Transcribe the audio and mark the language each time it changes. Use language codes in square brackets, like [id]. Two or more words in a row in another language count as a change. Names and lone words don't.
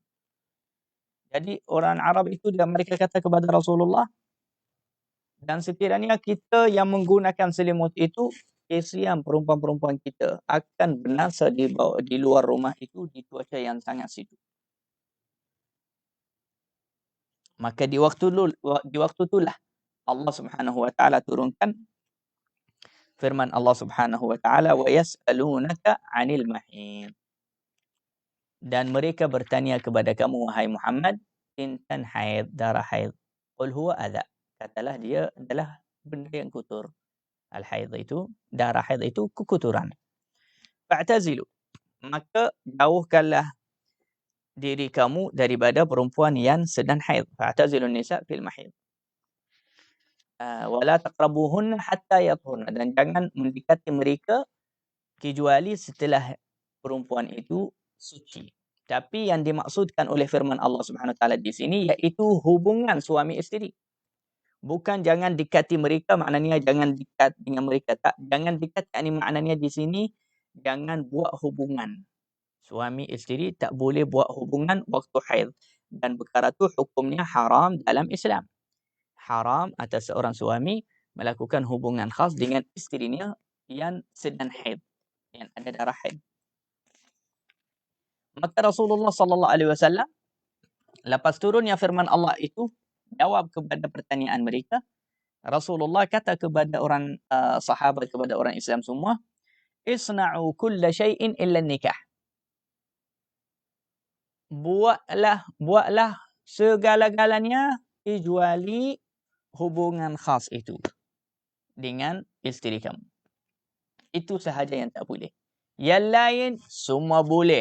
[ms] Jadi orang Arab itu mereka kata kepada Rasulullah, dan sekiranya kita yang menggunakan selimut itu, kesian perempuan-perempuan kita akan binasa di luar rumah itu di cuaca yang sangat sejuk. Maka di waktu itulah Allah [ar] سبحانه وتعالى [ms] turunkan firman Allah [ar] سبحانه وتعالى, ويسألونك عن المحيض. [ms] Dan mereka bertanya kepada kamu wahai Muhammad tentang haid, darah haid. [ar] قل هو أذى. [ms] Katalah dia adalah benda yang kotor. Al-haid itu, darah haid itu kekotoran. [ar] Fa'tazilu. [ms] Maka jauhkanlah diri kamu daripada perempuan yang sedang haid. [ar] فاعتزلوا النساء في المحيض ولا تقربوهن حتى يطهرن. [ms] Dan jangan mendekati mereka kecuali setelah perempuan itu suci. Tapi yang dimaksudkan oleh firman Allah [ar] سبحانه وتعالى [ms] di sini iaitu hubungan suami isteri. Bukan jangan dekati mereka, maknanya jangan dekat dengan mereka. Tak, jangan dekat, ini maknanya di sini jangan buat hubungan. Suami isteri tak boleh buat hubungan waktu haid. Dan perkara itu hukumnya haram dalam Islam. Haram atas seorang suami melakukan hubungan khas dengan isterinya yang sedang haid, yang ada darah haid. Maka Rasulullah [ar] صلى الله عليه وسلم [ms] lepas turunnya firman Allah itu jawab kepada pertanyaan mereka. Rasulullah kata kepada orang sahabat, kepada orang Islam semua, [ar] اصنعوا كل شيء إلا النكاح. [ms] Buatlah segala-galanya kecuali hubungan khas itu dengan isteri kamu. Itu sahaja yang tak boleh. Yang lain semua boleh.